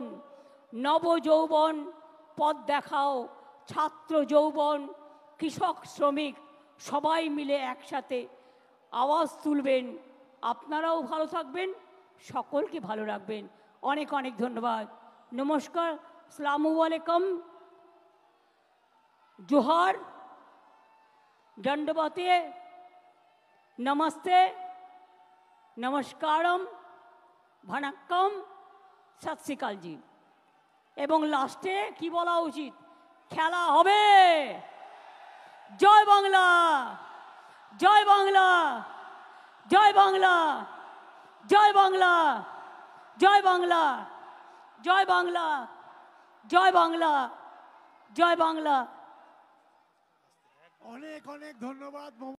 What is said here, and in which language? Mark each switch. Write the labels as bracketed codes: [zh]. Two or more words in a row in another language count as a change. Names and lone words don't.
[bn] নব যৌবন পথ দেখাও। ছাত্র যৌবন, কৃষক, শ্রমিক সবাই মিলে একসাথে আওয়াজ তুলবেন। আপনারাও ভালো থাকবেন, সকলকে ভালো রাখবেন। অনেক অনেক ধন্যবাদ, নমস্কার, আসসালামু আলাইকুম, [hi] जोहार, दंडवते, नमस्ते, नमस्कारम, भनक्कम, [pa] ਸਤ ਸ੍ਰੀ ਅਕਾਲ ਜੀ। [bn] এবং লাস্টে কি বলা উচিত, খেলা হবে। জয় বাংলা, জয় বাংলা, জয় বাংলা, জয় বাংলা, জয় বাংলা, জয় বাংলা, জয় বাংলা, জয় বাংলা। অনেক অনেক ধন্যবাদ।